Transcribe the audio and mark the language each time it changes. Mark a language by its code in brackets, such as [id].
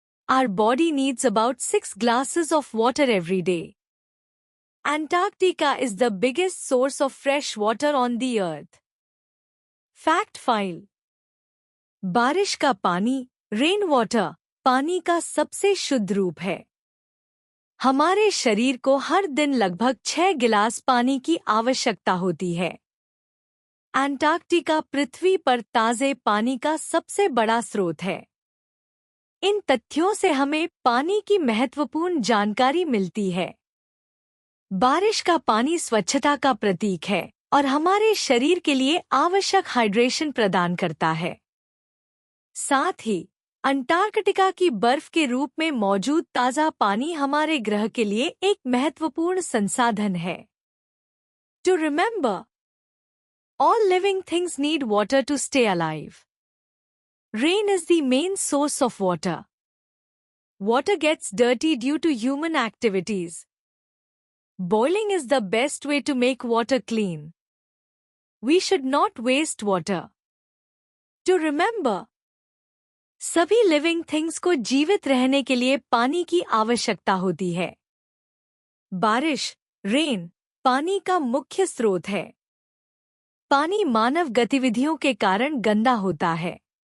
[en] Our body needs about 6 glasses of water every day. Antarctica is the biggest source of fresh water on the earth. Fact file. [hi] बारिश का पानी, rain water, पानी का सबसे शुद्ध रूप है. हमारे शरीर को हर दिन लगभग 6 गिलास पानी की आवश्यकता होती है. अंटार्कटिका पृथ्वी पर ताज़े पानी का सबसे बड़ा स्रोत है. इन तथ्यों से हमें पानी की महत्वपूर्ण जानकारी मिलती है. बारिश का पानी स्वच्छता का प्रतीक है और हमारे शरीर के लिए आवश्यक हाइड्रेशन प्रदान करता है. साथ ही अंटार्कटिका की बर्फ के रूप में मौजूद ताज़ा पानी हमारे ग्रह के लिए एक महत्वपूर्ण संसाधन है. [en] To remember, all living things need water to stay alive. Rain is the main source of water. Water gets dirty due to human activities. Boiling is the best way to make water clean. We should not waste water. To remember, [hi] सभी living things को जीवित रहने के लिए पानी की आवश्यकता होती है. बारिश, रेन, पानी का मुख्य स्रोत है. पानी मानव गतिविधियों के कारण गंदा होता है.